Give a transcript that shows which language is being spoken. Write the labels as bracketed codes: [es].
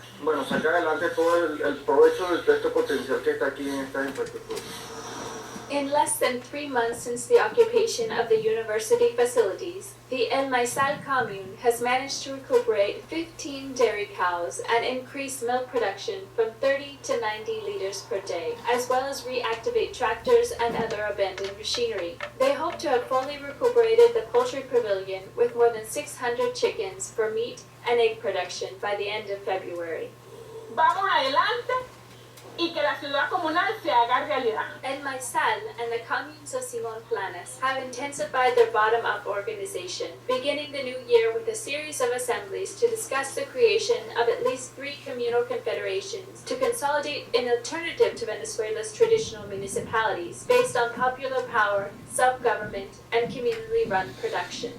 [es] Bueno, sacar adelante todo el provecho de este potencial que está aquí en esta infraestructura. [en] In less than 3 months since the occupation of the university facilities, the El Maizal commune has managed to recuperate 15 dairy cows and increase milk production from 30 to 90 liters per day, as well as reactivate tractors and other abandoned machinery. They hope to have fully recuperated the poultry pavilion with more than 600 chickens for meat and egg production by the end of February. [es] Vamos adelante y que la ciudad comunal se haga realidad. [en] El Maizal and the communes of Simón Planas have intensified their bottom-up organization, beginning the new year with a series of assemblies to discuss the creation of at least 3 communal confederations to consolidate an alternative to Venezuela's traditional municipalities based on popular power, self-government, and community-run production.